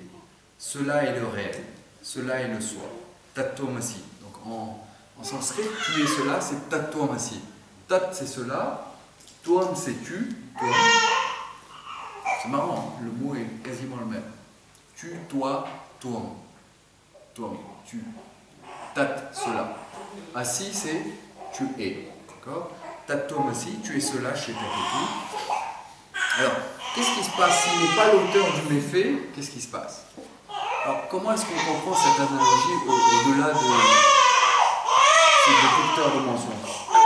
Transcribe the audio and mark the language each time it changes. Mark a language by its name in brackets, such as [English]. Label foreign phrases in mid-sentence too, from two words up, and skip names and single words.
[French] Cela est le réel, cela est le soi. Tattvamasi. Donc en sanskrit, tu es cela, c'est Tattvamasi. Tat, c'est cela, Tvam, c'est tu, Tvam. C'est marrant, hein, le mot est quasiment le même. Tu, toi, Tvam. Tvam, tu. Tat, cela. Asi, c'est tu es. D'accord? Tattvamasi, tu es cela chez Taketu. Alors, qu'est-ce qui se passe s'il n'est pas l'auteur du méfait? Qu'est-ce qui se passe? Alors, comment est-ce qu'on comprend cette analogie au-delà des détecteurs de mensonges?